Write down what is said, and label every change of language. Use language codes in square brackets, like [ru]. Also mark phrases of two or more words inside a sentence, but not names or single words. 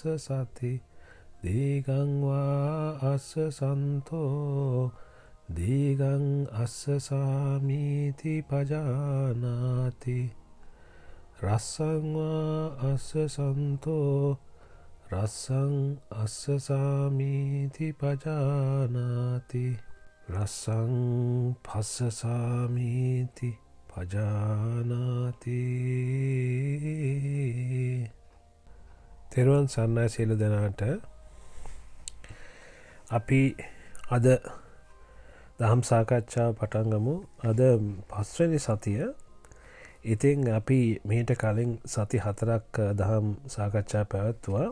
[pi] සති දීගං වා අස්ස සන්තෝ දීගං අස්ස සාමීති පජානාති රස්සං වා අස්ස සන්තෝ රස්සං අස්ස සාමීති පජානාති රස්සං පස්ස සාමීති පජානාති. [si] තෙරුවන් සරණයි සියලු දෙනාට. අපි අද දහම් සාකච්ඡාව පටන් ගමු. අද 5 වෙනි සතිය. ඉතින් අපි මීට කලින් සති 4ක් දහම් සාකච්ඡා පැවැත්තුවා.